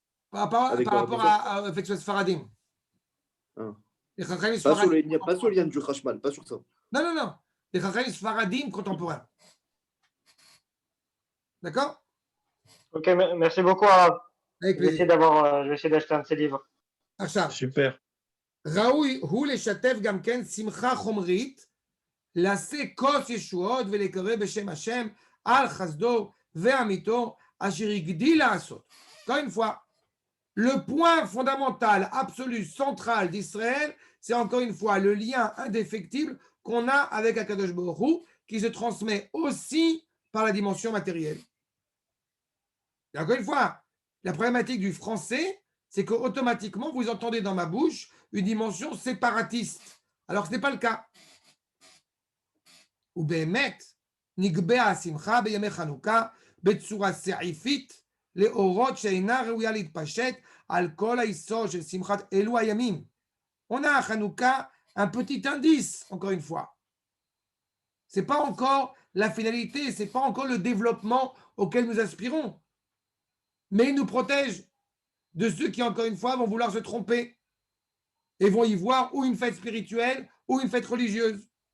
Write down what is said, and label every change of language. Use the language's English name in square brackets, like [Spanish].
[French] Par rapport à Fexuel Faradim. Les Chachamim Sfaradim. Pas sur le lien du Hashmal, pas sur ça. Non. Les Chachamim Sfaradim contemporains. D'accord? Ok, merci beaucoup, Arav. Avec je vais essayer d'acheter un de ces livres. Super. [Hebrew] ראוי הוא לשתף גם כן שמחה חומרית, לעשה כוס ישועות ולקרב בשם השם על חסדו ואמיתו אשר הגדיל לעשות. [French] Encore une fois, le point fondamental, absolu, central d'Israël, c'est encore une fois le lien indéfectible qu'on a avec Akadosh Baruch Hu, qui se transmet aussi par la dimension matérielle. Et encore une fois, la problématique du français, c'est qu'automatiquement, vous entendez dans ma bouche une dimension séparatiste, alors que ce n'est pas le cas. [Hebrew] Ou באמת, נגבה השמחה בימי חנוכה בצורה סעיפית לאורות שאינה ראויה להתפשט על כל היסוד של שמחת אלו הימים. [French] On a à Hanouka un petit indice, encore une fois. Ce n'est pas encore la finalité, ce n'est pas encore le développement auquel nous aspirons. Mais il nous protège de ceux qui, encore une fois, vont vouloir se tromper et vont y voir ou une fête spirituelle ou une fête religieuse.